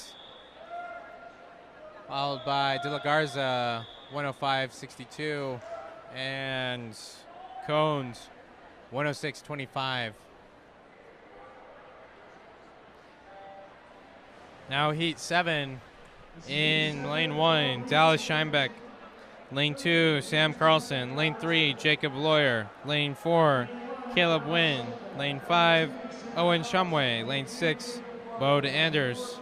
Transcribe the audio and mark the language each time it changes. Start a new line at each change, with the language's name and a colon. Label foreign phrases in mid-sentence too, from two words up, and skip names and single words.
English: Followed by De La Garza, 105.62. And Cones, 106.25. Now heat 7. In lane 1, Dallas Scheinbeck. Lane 2, Sam Carlson. Lane 3, Jacob Lawyer. Lane 4, Caleb Wynn. Lane 5, Owen Shumway. Lane 6, Bode Anders.